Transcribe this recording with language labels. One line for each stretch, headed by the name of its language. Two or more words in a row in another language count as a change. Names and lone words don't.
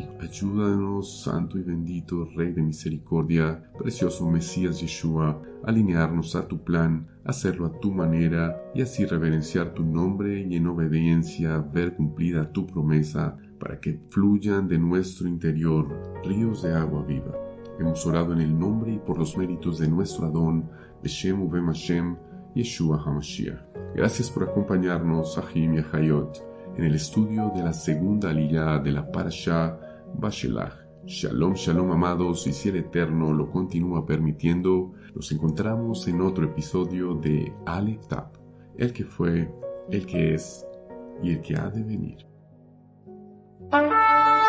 Spanish: Ayúdanos, santo y bendito Rey de misericordia, precioso Mesías Yeshua, a alinearnos a tu plan, hacerlo a tu manera y así reverenciar tu nombre y en obediencia ver cumplida tu promesa, para que fluyan de nuestro interior ríos de agua viva. Hemos orado en el nombre y por los méritos de nuestro Adón,
Hebrew: בשם ובם השם ישוע המשיח.
Spanish: Gracias por acompañarnos, Ahim y Ahayot, en el estudio de la segunda aliyá de la Parashá Bashelach. Shalom, shalom amados, y si el Eterno lo continúa permitiendo, nos encontramos en otro episodio de Aleph Tap, el que fue, el que es y el que ha de venir.